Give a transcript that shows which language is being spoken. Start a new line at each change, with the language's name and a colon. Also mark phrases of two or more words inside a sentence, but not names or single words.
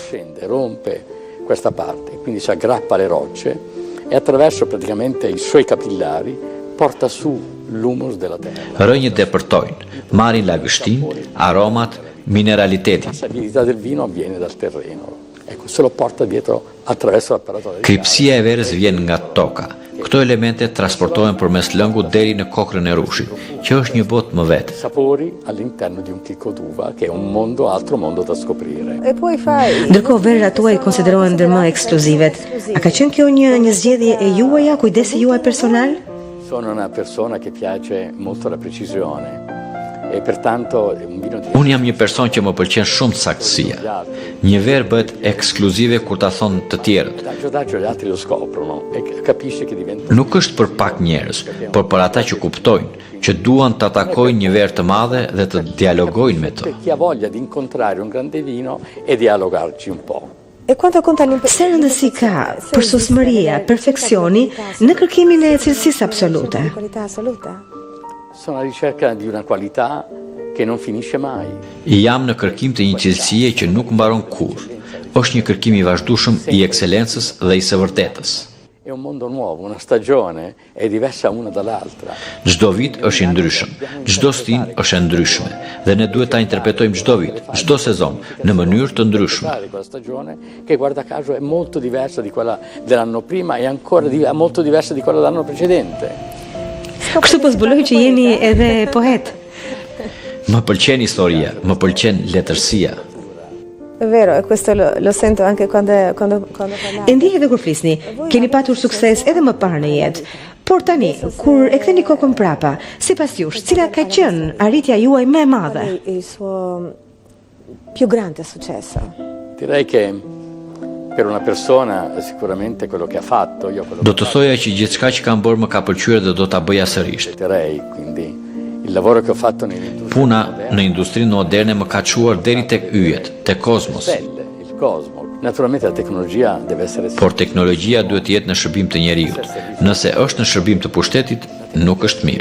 Italian: Scende, rompe questa parte, quindi si aggrappa alle rocce e attraverso praticamente i suoi capillari porta su l'humus della terra.
Albanian: Rënjët depërtojnë, marrin lagështinë, aromat, mineralitetin.
Italian: La stabilità del vino avviene dal terreno. Ecco, se lo porta dietro attraverso l'apparato radicale.
Albanian: Kripsia e verës vjen nga toka. Këto elemente transportohen përmes lëngut deri në kokrën e rushit, që është një botë më vetë.
Italian: Sapori all'interno di un chicco d'uva, che è un mondo, altro mondo da scoprire.
Albanian: Ndërkohë verërat tuaj konsiderohen ndër më ekskluzivet. A ka qenë kjo një zgjedhje e juaja, kujdesi juaj personal?
Italian: Sono una persona che piace molto la precisione. E pertanto un vino di.
Albanian: Unë jam një person që më pëlqen shumë saktësia. Një verë bëhet ekskluzive kur ta thon të tjerët.
Italian: Gli altri lo scoprono e capisce che diventa.
Albanian: Nuk është për pak njerëz, por për ata që kuptojnë, që duan të atakojnë një verë të madhe dhe të dialogojnë me të.
Italian: Chi ha voglia di incontrare un grande vino e dialogarci un po'.
Albanian: Se rëndësi ka përsosmëria, perfeksioni në kërkimin e cilësisë absolute?
Italian: Sono alla ricerca di una qualità che non finisce mai.
Albanian: Jam në kërkim të një cilësie që nuk mbaron kurrë. Është një kërkim i vazhdueshëm i ekselencës dhe i së vërtetës.
Italian: È un mondo nuovo, una stagione è diversa una dall'altra.
Albanian: Çdo vit është i ndryshëm, çdo stin është e ndryshme dhe ne duhet ta interpretojmë çdo vit, çdo sezon në mënyrë të ndryshme.
Italian: Quella stagione che guarda caso è molto diversa di quella dell'anno prima e ancora molto diversa di quella dell'anno precedente.
Albanian: Kështu po zbuloj që jeni edhe poet. Më pëlqen historia, më pëlqen letërsia.
Italian: È vero, e questo lo sento anche quando parlate.
Albanian: E ndjej edhe kur flisni, keni patur sukses edhe më parë në jetë. Por tani, kur e ktheni kokën prapa, sipas jush, cila ka qenë arritja juaj më e madhe?
Italian: Il suo più grande successo. Direi che per una persona sicuramente quello che ha fatto, io quello
Albanian: Do të thoja që gjithçka që kam bërë më ka pëlqyer dhe do ta bëja sërish.
Italian: Quindi il lavoro che ho fatto nell'industria.
Albanian: Puna në industrinë moderne më ka çuar deri tek yjet, tek kozmos.
Italian: Il cosmo. Naturalmente la tecnologia deve essere.
Albanian: Por teknologjia duhet të jetë në shërbim të njerëzit. Nëse është në shërbim të pushtetit, nuk është mirë.